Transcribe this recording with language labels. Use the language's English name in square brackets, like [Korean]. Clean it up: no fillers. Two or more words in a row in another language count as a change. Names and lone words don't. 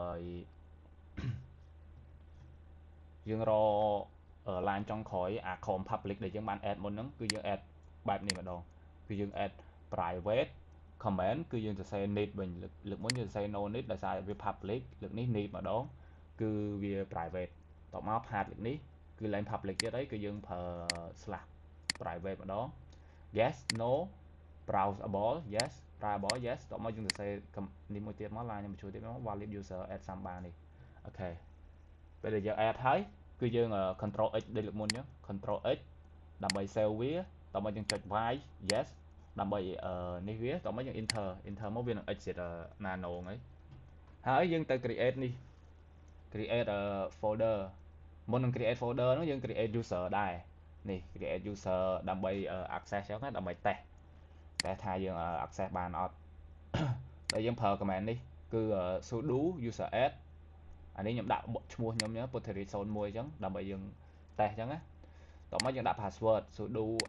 [Khmer] line ចុងក្រោយអា [English] com public [Khmer] ដែលយើងបាន add មុនហ្នឹងគឺយើង add បែបនេះម្ដងគឺយើង [English] add private command [Khmer] គឺយើងសរសេរ need វិញលើកមុនយើងសរសេរ [English] no need [Khmer] ដោយសារវា public លើកនេះ need ម្ដងគឺវា private តបមក path លើកនេះគឺឡើង public ទៀតអីគឺយើងប្រើ /private ម្ដង [English] yes no browsable yes browsable yes [Khmer] តបមកយើងសរសេរនេះមួយទៀតមក line ខ្ញុំជួយទៀតមក valid [English] user add samba [Khmer] នេះអូខេពេលដែលយើង add ហើយគឺយើង [English] control x [Khmer] ដូចលើកមុនអញ្ចឹង [English] control x [Khmer] ដើម្បី save វាត មកយើងចុច [English] y yes [Khmer] ដើម្បីនេះវាតមកយើង enter មកវានឹង [English] exit nano [Khmer] ហ្នឹងហើយយើងទៅ create នេះ [English] create folder [Khmer] មុននឹង [English] create folder [Khmer] ហ្នឹងយើង [English] create user [Khmer] ដែរនេះ [English] create user [Khmer] ដើម្បី access ចឹងណាដើម្បី test ថាយើង access បានអត់ដែលយើងប្រើ command នេះគឺ [English] sudo user add [Khmer] អានេះខ្ញុំដាក់ឈ្មោះខ្ញុំពុទ្ធរិទ្ធ01អញ្ចឹងដើម្បីយើង test អញ្ចឹងណាតោះមកយើងដាក់ [English] password sudo